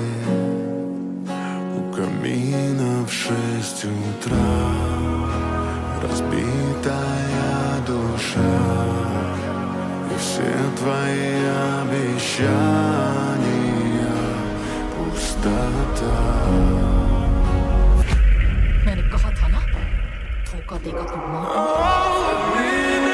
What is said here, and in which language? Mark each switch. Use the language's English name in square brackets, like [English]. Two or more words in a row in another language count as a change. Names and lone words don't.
[Hindi] У камина в 6 утра разбитая душа, и все твои обещания пустота. मैंने कहा था ना धोखा देगा तो मौत।